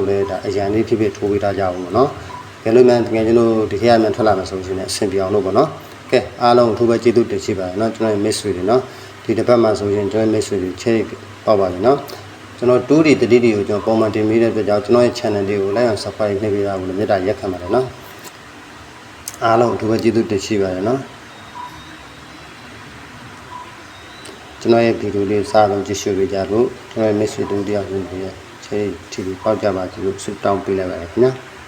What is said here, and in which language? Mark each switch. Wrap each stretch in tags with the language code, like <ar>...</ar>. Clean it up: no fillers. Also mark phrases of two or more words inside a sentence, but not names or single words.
<my>လည်းဒါအရန်လေးဖြစ်ဖြစ်ထိုးပေးထားကြအောင်ပေါ့နော်ကဲလို့မှတကယ်ကျွန်တော်ဒီခေတ်အမြန်ထွက်လာမှာဆိုရင်လည်းအဆင်ပြေအောင်လို့ ပေါ့နော်ကဲအားလုံးထိုးပဲကျေးဇူးတင်ရှိပါတယ်နော်ကျွန်တော်ရဲ့မိတ်ဆွေတွေနော်ဒီတစ်ပတ်မှာဆိုရင်ကျွန်တော်မိတ်ဆွေတွေချဲပေါက်ပါလိမ့်နော်ကျွန်တော်2D 3D ကိုကျွန်တော်ပုံမှန်တင်ပေးတဲ့အတွက်ကြောင့်ကျွန်တော်ရဲ့ channel လေးကို</my> <en>like and subscribe</en> <my>နှိပ်ပေးတာကိုလည်းမေတ္တာရက်ခံပါတယ်နော်အားလုံးအထူးပဲကျေးဇူးတင်ရှိပါတယ်နော်ကျွန်တော်ရဲ့ဗီဒီယိုလေးစားလုံးကြည့်ရှုပေးကြလို့ကျွန်တော်ရဲ့မိတ်ဆွေတို့တရားဝင်ပြီးချဲထီပေါက်ကြပါကြလို့ဆုတောင်းပေးလိုက်ပါတယ်ခင်ဗျာ</my>